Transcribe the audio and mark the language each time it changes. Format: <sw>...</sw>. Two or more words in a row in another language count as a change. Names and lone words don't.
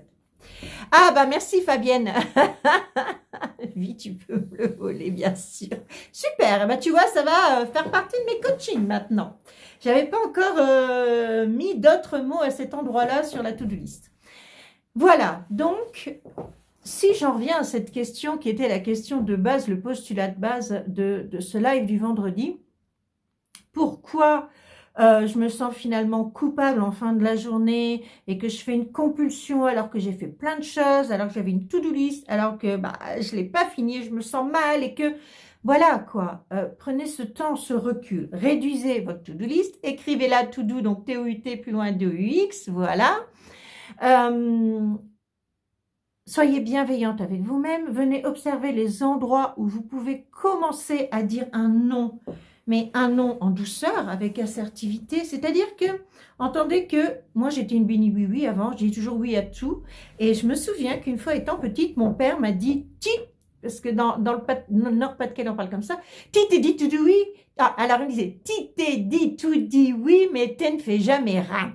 <fr>Ah bah merci Fabienne. Oui, tu peux me le voler, bien sûr. Super, bah tu vois, ça va faire partie de mes coachings maintenant. J'avais pas encore mis d'autres mots à cet endroit-là sur la</fr> <en>to-do list.</en> <fr>Voilà, donc, si j'en reviens à cette question qui était la question de base, le postulat de base de ce live du vendredi, pourquoi je me sens finalement coupable en fin de la journée et que je fais une compulsion alors que j'ai fait plein de choses, alors que j'avais une</fr> <en>to-do list,</en> <fr>alors que je ne l'ai pas fini, je me sens mal et que... Voilà quoi, prenez ce temps, ce recul, réduisez votre</fr> <en>to-do list,</en> <fr>écrivez-la to-do, donc T-O-U-T plus loin D-O-U-X, voilà. Soyez bienveillante avec vous-même, venez observer les endroits où vous pouvez commencer à dire un non, mais un non en douceur, avec assertivité, c'est-à-dire que, entendez que, moi j'étais une bénie oui-oui avant, je dis toujours oui à tout, et je me souviens qu'une fois étant petite, mon père m'a dit « ti », parce que dans le Nord-Pas-de-Calais on parle comme ça, « ti t'es dit tout dit oui », alors il disait « ti t'es dit tout dit oui, mais tu ne fais jamais rien ».</fr>